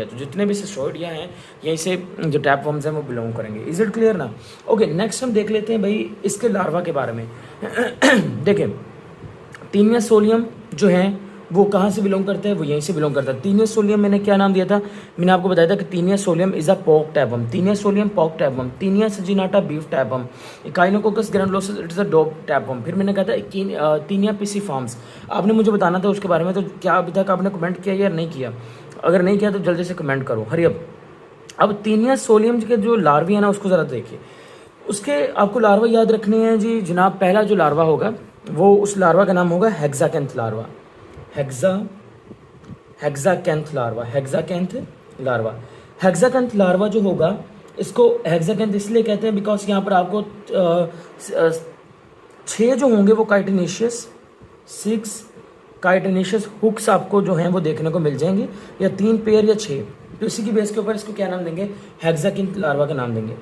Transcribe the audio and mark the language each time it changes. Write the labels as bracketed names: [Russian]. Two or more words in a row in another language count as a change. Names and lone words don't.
[Hindi] तो जितने भी सिस्टोइडिया हैं यहीं से जो टैप वर्म्स हैं वो बिलोंग करेंगे। [English] Is it clear na? OK, next हम देख लेते हैं भाई इसके लार्वा के बारे में। देखें, तीनिया सोलियम जो है वो कहाँ से बिलोंग करता है, वो यहीं से बिलोंग करता है। तीनिया सोलियम मैंने क्या नाम दिया था, मैंने आपको बताया था कि तीनिया सोलियम is a pork tapeworm, तीनिया सोलियम pork tapeworm, तीनिया सजिनाटा beef tapeworm, इकाइनोकोकस ग्रैनुलोसस it is a dog tapeworm. फिर मैंने कहा था तीनिया पिसिफॉर्म्स, आपने मुझे बताना था उसके बारे में। तो क्या अभी तक आपने कमेंट किया या नहीं किया? अगर नहीं किया तो जल्दी से कमेंट करो, हरी अब तीनिया सोलियम के जो लार्वी है ना उसको ज़रा देखिए। उसके आपको लार्वा याद रखने हैं जी जनाब। पहला जो लार्वा होगा वो उस लार्वा का नाम होगा hexacanth larva, hexacanth larva, hexacanth larva जो होगा इसको हेक्साकैंथ इसलिए कहते हैं बिकॉज यहाँ पर आपको 6 जो होंगे वो काइटिनेशियस, 6 chitinaceous hooks आपको जो हैं वो देखने को मिल जाएंगे, या 3 pair या 6 तो इसी की बेस के ऊपर इसको क्या नाम देंगे, hexacanth larva का नाम देंगे।